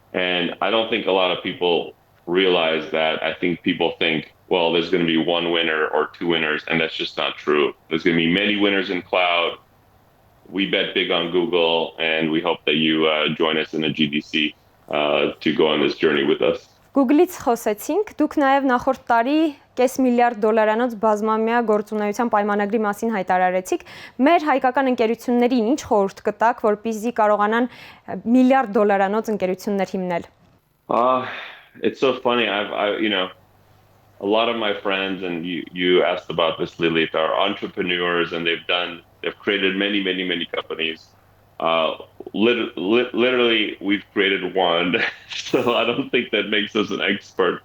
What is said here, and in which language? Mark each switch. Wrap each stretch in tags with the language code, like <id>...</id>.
<en>And I don't think a lot of people realize that. I think people think, well, there's going to be 1 winner or 2 winners, and that's just not true. There's going to be many winners in cloud. We bet big on Google, and we hope that you join us in the GDC to go on this journey with us.</en> <hy>Google-ից խոսեցինք, դուք նաև նախորդ տարի $500 միլիարդ բազմամյա գործունեության պայմանագրի մասին հայտարարեցիք։ Մեր հայկական ընկերություններին ինչ խորհուրդ կտաք, որպեսզի կարողանան $1 միլիարդ ընկերություններ հիմնել։</hy> <en>It's so funny. A lot of my friends, and you asked about this, Lilith, are entrepreneurs, and they've created many, many, many companies. Literally, we've created 1, so I don't think that makes us an expert.</en>